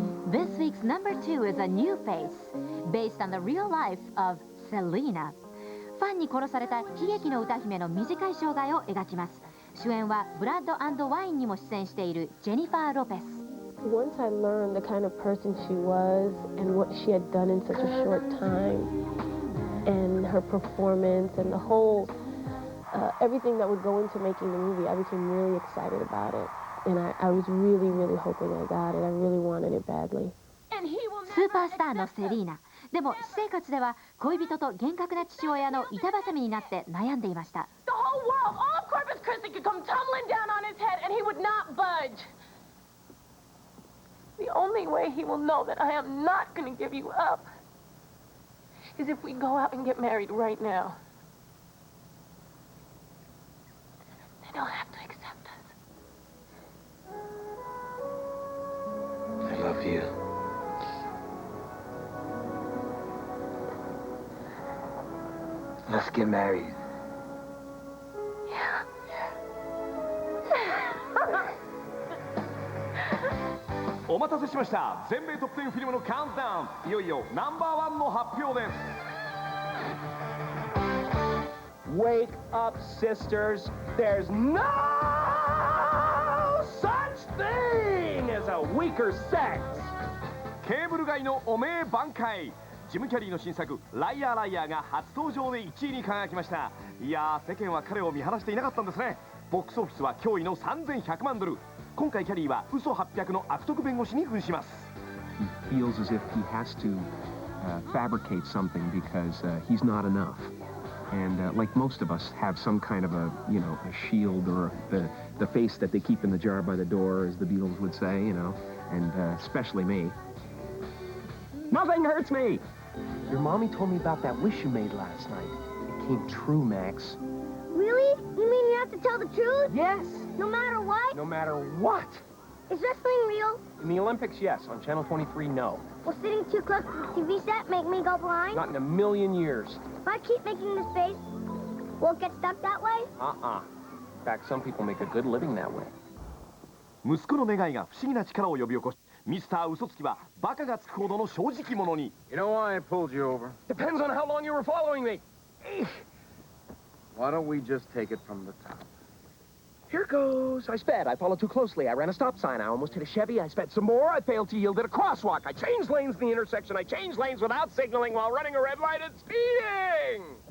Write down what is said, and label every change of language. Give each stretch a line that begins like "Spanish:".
English: This week's number 2 is a new face, based on the real life of Selena.
Japanese: ファンに殺された悲劇の歌姫の短い生涯を描きます。主演はブラッド&ワインにも出演しているジェニファー・ロペス。
English: Once I learned the kind of person she was and what she had done in such a short time, and her performance and the whole, everything that would go into making the movie, I became really excited about it. And I was really, really hoping I got it. I really wanted it badly.
Japanese: スーパースターのセリーナ。でも私生活では恋人と厳格な父親の板挟みになって悩んでいました。
English: The whole world, all of Corpus Christi could come tumbling down on his head and he would not budge. The only way he will know that I am not going to give you up is if we go out and get married right now. Then he'll have to accept us. I love you. Let's get married. Yeah.
Japanese: お待たせしました。全米トップ10フィルムのカウントダウン。いよいよナンバーワンの発表です。
English: Wake up, sisters. There's no such thing as a weaker sex.
Japanese: ケーブル街の汚名挽回。ジム・キャリーの新作「ライアー・ライアー」が初登場で1位に輝きました。いやー、世間は彼を見放していなかったんですね。ボックスオフィスは驚異の3100万ドル。今回キャリーは嘘800の悪徳弁護士に扮します。
English: He feels as if he has to fabricate something because he's not enough. And like most of us have some kind of a, you know, a shield or the face that they keep in the jar by the door, as the Beatles would say, you know, and especially me. Nothing hurts me! Your mommy told me about that wish you made last night. It came true, Max. Really? You mean you have to tell the truth? Yes. No matter what? No matter what. Is wrestling real? In the Olympics, yes. On Channel 23, no. Will sitting too close to the TV set make me go blind? Not in a million years. If I keep making this face, will it get stuck that way? In fact, some people make a good living that way.
Japanese: 息子の願いが不思議な力を呼び起こし、ミスター嘘つきはバカがつくほどの正直者に。
English: You know why I pulled you over? Depends on how long you were following me. Why don't we just take it from the top? Here goes. I sped. I followed too closely. I ran a stop sign. I almost hit a Chevy. I sped some more. I failed to yield at a crosswalk. I changed lanes in the intersection. I changed lanes without signaling while running a red light and speeding.